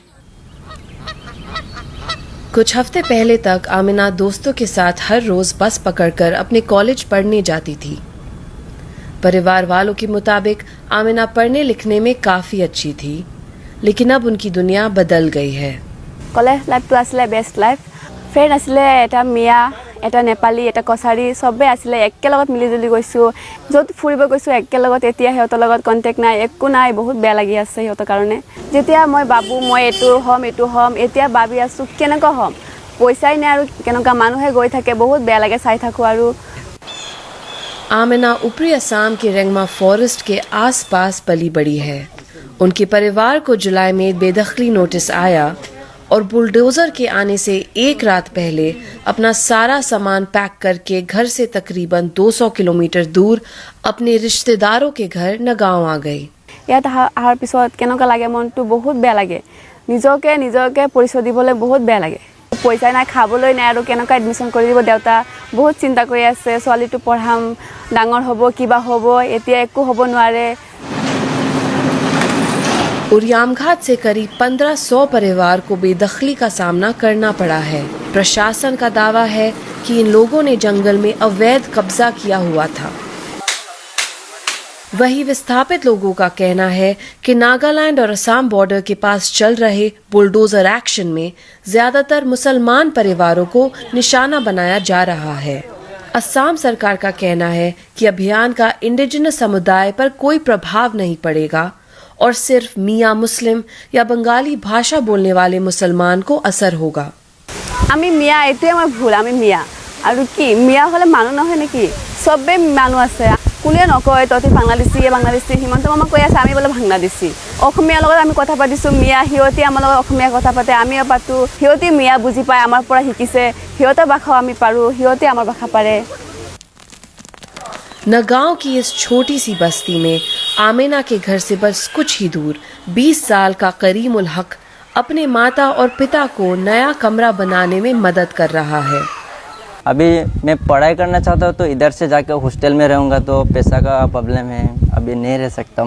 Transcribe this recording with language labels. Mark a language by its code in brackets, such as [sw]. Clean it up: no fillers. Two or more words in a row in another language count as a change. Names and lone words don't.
[hi] कुछ हफ्ते पहले तक आमिना दोस्तों के साथ हर रोज बस पकड़कर अपने कॉलेज पढ़ने जाती थी। परिवार वालों के मुताबिक आमिना पढ़ने लिखने में काफी अच्छी थी, लेकिन अब उनकी दुनिया बदल गई है। [en] college life आছিলে best life. [as] फ्रेंड आছিলে এটা মিয়া, এটা নেপালী, এটা কছাৰী, সবে আছিলে একেলগত মিলিজুলি গৈছোঁ। য'ত ফুৰিব গৈছোঁ একেলগত। এতিয়া সিহঁতৰ লগত কণ্টেক্ট নাই, একো নাই। বহুত বেয়া লাগি আছে সিহঁতৰ কাৰণে। যেতিয়া মই ভাবোঁ মই এইটো হ'ম, এতিয়া ভাবি আছোঁ কেনেকুৱা হ'ম, পইচাই নাই আৰু কেনেকুৱা মানুহে গৈ থাকে। বহুত বেয়া লাগে চাই থাকোঁ। আৰু [hi] आमिना ऊपरी असम के रेंगमा फॉरेस्ट के आसपास पली बड़ी है। उनके परिवार को जुलाई में बेदखली नोटिस आया और बुलडोजर के आने से 1 रात पहले अपना सारा सामान पैक करके घर से तकरीबन 200 किलोमीटर दूर अपने रिश्तेदारों के घर नगांव आ गई। [as] ইয়াত অহাৰ পিছত কেনেকুৱা লাগে, মনটো বহুত বেয়া লাগে। নিজকে পৰিচয় দিবলৈ বহুত বেয়া লাগে। পইচা নাই, খাবলৈ নাই, আৰু কেনেকুৱা এডমিশ্যন কৰি দিব দেউতা। বহুত চিন্তা কৰি আছে, ছোৱালীটো পঢ়াম, ডাঙৰ হ'ব, কিবা হ'ব। এতিয়া একো হ'ব নোৱাৰে। [hi] उरियाम घाट से करीब 1500 परिवार को बेदखली का सामना करना पड़ा है। प्रशासन का दावा है कि इन लोगों ने जंगल में अवैध कब्जा किया हुआ था। वही विस्थापित लोगों का कहना है कि नागालैंड और असम बॉर्डर के पास चल रहे बुलडोजर एक्शन में ज्यादातर मुसलमान परिवारों को निशाना बनाया जा रहा है। असम सरकार का कहना है कि अभियान का इंडिजिनस समुदाय पर कोई प्रभाव नहीं पड़ेगा और सिर्फ मियाँ मुस्लिम या बंगाली भाषा बोलने वाले मुसलमान को असर होगा। [as] আমি মিয়া, এটাই আমার ভুল। আমি মিয়া আর কি মিয়া হলে মানুষ নহয় নাকি? সবে মানুষ আছে। কোনে নকয় তহঁতি বাংলাদেশী হিমন্ত মামা কৈ আছে আমি বোলে বাংলাদেশী। অসমীয়াৰ লগত আমি কথা পাতিছোঁ মিয়া, সিহঁতি আমাৰ লগত অসমীয়া কথা পাতে, আমিও পাতোঁ। সিহঁতি মিয়া বুজি পায়, আমাৰ পৰা শিকিছে। সিহঁতৰ ভাষাও আমি পাৰোঁ, সিহঁতে আমাৰ ভাষা পাৰে। [hi] नगांव की इस छोटी सी बस्ती में आमिना के घर से बस कुछ ही दूर 20 साल का करीम उल हक अपने माता और पिता को नया कमरा बनाने में मदद कर रहा है। अभी मैं पढ़ाई करना चाहता हूँ तो इधर से जाकर हॉस्टल में रहूँगा, तो पैसा का प्रॉब्लम है, अभी नहीं रह सकता।